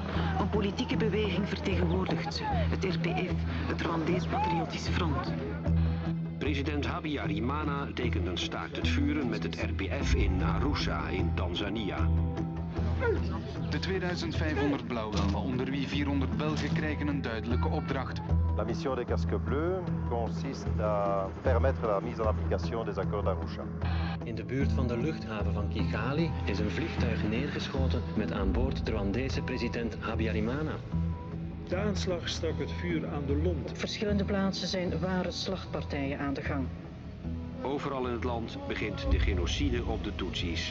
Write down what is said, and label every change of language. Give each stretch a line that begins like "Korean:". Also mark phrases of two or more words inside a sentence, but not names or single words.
Dutch: Een politieke beweging vertegenwoordigt ze, het RPF, het Rwandees Patriotisch Front. President Habyarimana tekent een staakt het vuren met het RPF in Arusha in Tanzania. De 2500 blauwhelmen, onder wie 400 Belgen, krijgen een duidelijke opdracht.
French: La mission des casques bleus consiste à permettre la mise en application des accords d'Arusha.
Dutch: In de buurt van de luchthaven van Kigali is een vliegtuig neergeschoten met aan boord de Rwandese president Habyarimana. De aanslag stak het vuur aan de lont. Op verschillende plaatsen zijn ware slachtpartijen aan de gang. Overal in het land begint de genocide op de Tutsis.